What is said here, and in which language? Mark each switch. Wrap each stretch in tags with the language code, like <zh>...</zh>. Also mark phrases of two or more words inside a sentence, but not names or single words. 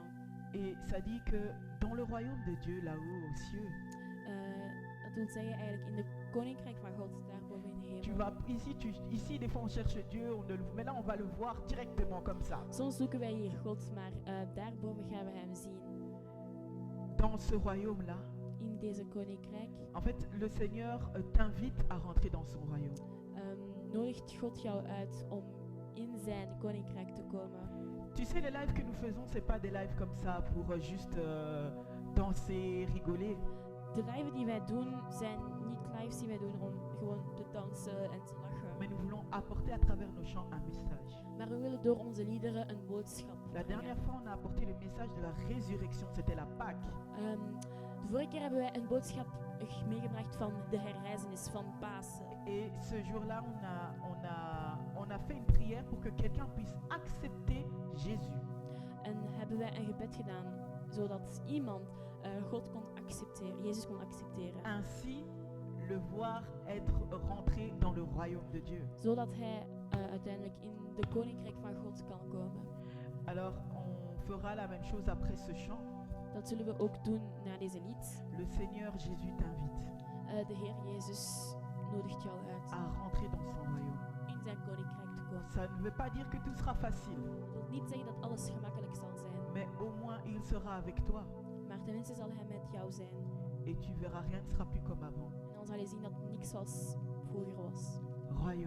<fr>Et ça dit que dans le royaume de Dieu, là-haut aux cieux,</fr> <nl>Dat wil zeggen eigenlijk in de koninkrijk van God, daarboven in de</nl> <fr>Tu</fr> <nl>hemel.</nl> <fr>vas, ici, des fois on cherche Dieu, mais là on va le voir directement comme ça.</fr> <nl>Soms zoeken wij hier God, maar daarboven gaan we hem zien.</nl> <fr>Dans ce royaume-là,</fr> <nl>In deze koninkrijk</nl> <fr>en fait, le Seigneur t'invite à rentrer dans son royaume.</fr> <nl>nodigt God jou uit om in zijn koninkrijk te komen.</nl> <fr>Tu sais, les lives que nous faisons, c'est pas des lives comme ça pour juste danser, rigoler.</fr> <nl>De lives die wij doen zijn niet lives die wij doen om gewoon te dansen en te lachen.</nl> <fr>Mais nous voulons apporter à travers nos chants un message.</fr> <nl>Maar we willen door onze liederen een boodschap</nl> <fr>La</fr> <nl>brengen.</nl> <fr>dernière fois, on a apporté le message de la résurrection, c'était la Pâque.</fr> <nl>De vorige keer hebben wij een boodschap meegebracht van de herrijzenis van Pasen.</nl> <fr>Et ce jour-là, on a fait une prière pour que quelqu'un puisse accepter Jésus.</fr> <nl>En hebben wij een gebed gedaan zodat iemand God kon accepteren, Jezus kon accepteren.</nl> <fr>Ainsi, le voir être rentré dans le royaume de Dieu.</fr> <nl>Zodat hij uiteindelijk in de koninkrijk van God kan komen.</nl> <fr>Alors, on fera la même chose après ce chant.</fr> <nl>Dat zullen we ook doen na deze lied.</nl> <fr>Le Seigneur Jésus t'invite</fr> <nl>De Heer Jezus nodigt jou uit</nl> <fr>à rentrer dans son royaume.</fr> <nl>in zijn koninkrijk te komen.</nl> <fr>Ça ne veut pas dire que tout sera facile,</fr> <nl>Dat wil niet zeggen dat alles gemakkelijk zal zijn,</nl> <fr>mais au moins il sera avec toi.</fr> <nl>maar tenminste zal hij met jou zijn.</nl> <fr>Et tu verras, rien ne sera plus comme avant.</fr> <nl>En dan zal je zien dat niks zoals vroeger was.</nl> <fr>Royaume.</fr>